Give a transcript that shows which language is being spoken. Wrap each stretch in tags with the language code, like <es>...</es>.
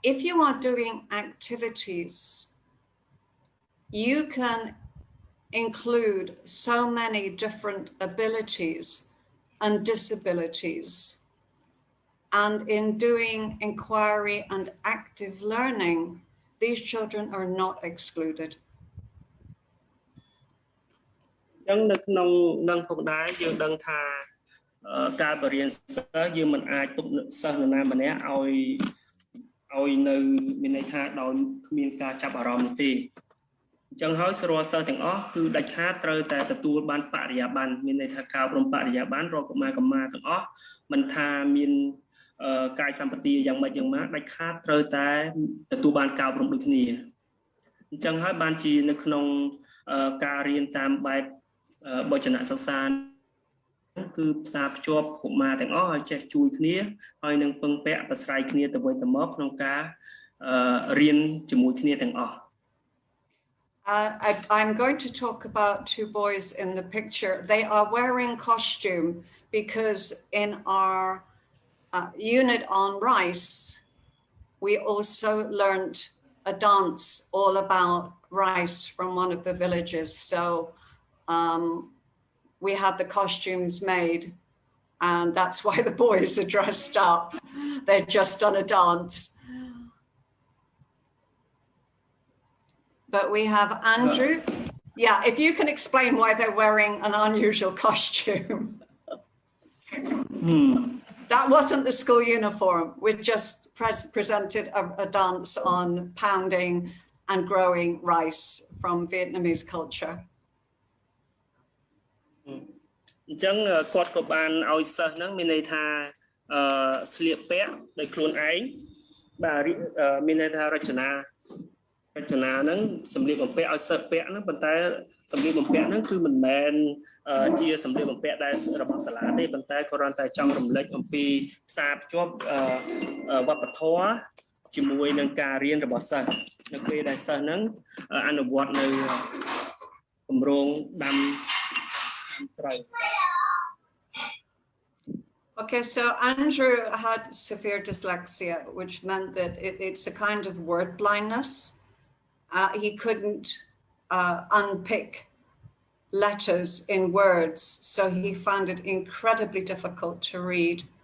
<en>If you are doing activities, you can include so many different abilities and disabilities. And in doing inquiry and active learning, these children are not excluded.</en> <km>ចឹងនៅក្នុងនឹងផងដែរយើងដឹងថាការបរៀនសិស្សយើងមិនអាចទុកសិស្សនរណាម្នាក់ឲ្យនៅមានន័យថាដោយគ្មានការចាប់អារម្មណ៍ទេអញ្ចឹងហើយស្រួលសិស្សទាំងអស់គឺដាច់ខាតត្រូវតែទទួលបានបរិយាបន្នមានន័យថាការអប់រំបរិយាបន្នរាល់កុមារទាំងអស់មិនថាមាន កាយសម្បទាយ៉ាងម៉េចយ៉ាងម៉ាដាច់ខាតត្រូវតែទទួលបានការអប់រំដូចគ្នាអញ្ចឹងហើយបានជានៅក្នុងការរៀនតាមបែបបច្ចនសិក្សាគឺផ្សារភ្ជាប់កុមារទាំងអស់ឲ្យចេះជួយគ្នាហើយនឹងពឹងពាក់ប្រស្រ័យគ្នាទៅវិញទៅមកក្នុងការរៀនជាមួយគ្នាទាំងអស់</km> <en>I'm going to talk about two boys in the picture. They are wearing costume because in our unit on rice, we also learned a dance all about rice from one of the villages. So we had the costumes made, and that's why the boys are dressed up. They're just done a dance. But we have Andrew. Yeah, if you can explain why they're wearing an unusual costume. That wasn't the school uniform. We just presented a dance on pounding and growing rice from Vietnamese culture.</en> <km>អញ្ចឹងគាត់ក៏បានឲ្យសិស្សហ្នឹងមានន័យថាស្លៀកពាក់ដោយខ្លួនឯងបាទមានន័យថារចនា ហ្នឹងសម្លៀកបំពាក់ឲ្យសិស្សពាក់ហ្នឹងប៉ុន្តែសម្លៀកបំពាក់ហ្នឹងគឺមិនមែនជាសម្លៀកបំពាក់ដែលរបស់សាលាទេប៉ុន្តែគ្រាន់តែចង់រំលេចអំពីផ្សារភ្ជាប់វប្បធម៌ជាមួយនឹងការរៀនរបស់សិស្សនៅពេលដែលសិស្សហ្នឹងអនុវត្តនៅគម្រោងដាំស្រូវ</km> <en>Okay, so Andrew had severe dyslexia, which meant that it's a kind of word blindness. He couldn't unpick letters in words, so he found it incredibly difficult to read.</en>